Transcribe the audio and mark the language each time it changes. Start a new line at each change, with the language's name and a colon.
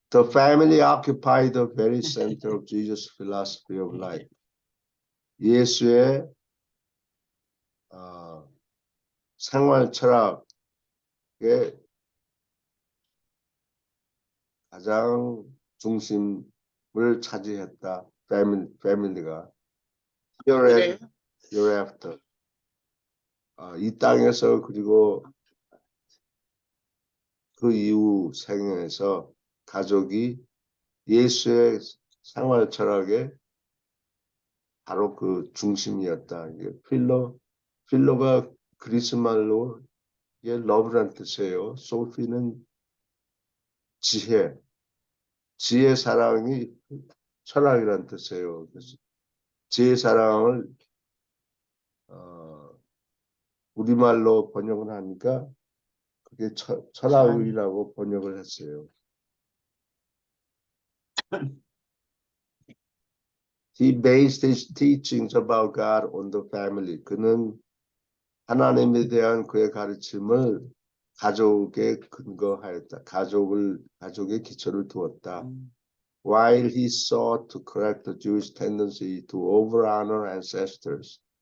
English: The family occupied the very center of Jesus' philosophy of life.
Korean: 예수의 생활 철학의 가장 중심을 차지했다. 패밀리가.
English: Hereafter.
Korean: 이 땅에서 그리고 그 이후 생애에서 가족이 예수의 생활 철학의 바로 그 중심이었다. 필로가 그리스 말로 러브란 뜻이에요. 소피는 지혜 사랑이 철학이란 뜻이에요. 그래서 지혜 사랑을 우리말로 번역을 하니까 그게 철학이라고 번역을 했어요.
English: He based his teachings about God on the family.
Korean: 그는 하나님에 대한 그의 가르침을 가족에 근거하였다. 가족의 기초를 두었다.
English: While he sought to correct the Jewish tendency to over-honor ancestors.